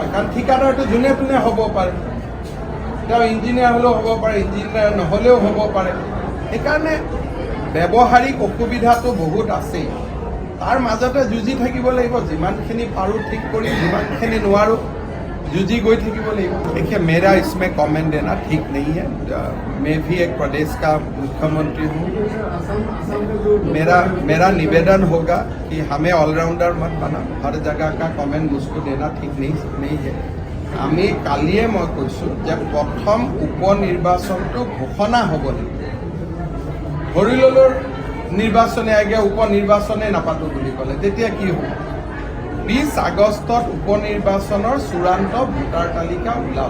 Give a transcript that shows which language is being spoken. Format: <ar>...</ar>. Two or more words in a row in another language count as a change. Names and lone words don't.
<as>কাৰণ ঠিকাদাৰটো যোনে তোনে হ'ব পাৰে, তেওঁ ইঞ্জিনিয়াৰ হ'লেও হ'ব পাৰে, ইঞ্জিনিয়াৰ নহ'লেও হ'ব পাৰে। সেইকাৰণে ব্যৱহাৰিক অসুবিধাটো বহুত আছেই। তাৰ মাজতে যুঁজি থাকিব লাগিব, যিমানখিনি পাৰোঁ ঠিক কৰি, যিমানখিনি নোৱাৰোঁ যুঁজি গৈ থাকিব লাগিব।</as> <hi>देखिए मेरा इसमें कमेंट देना ठीक नहीं है। मैं भी एक प्रदेश का मुख्यमंत्री हूँ। मेरा निवेदन होगा कि हमें ऑलराउंडर मत बना, हर जगह का कमेंट मुझको देना ठीक नहीं है।</hi> <as>আমি কালিয়ে মই কৈছোঁ যে প্ৰথম উপ নিৰ্বাচনটো ঘোষণা হ'ব লাগিব। ধৰি ল'লোঁ নিৰ্বাচনী আয়োগে উপ নিৰ্বাচনেই নাপাতোঁ বুলি ক'লে, তেতিয়া কি হ'ব? 20 আগষ্টত উপ নিৰ্বাচনৰ চূড়ান্ত ভোটাৰ তালিকা ওলাব।</as>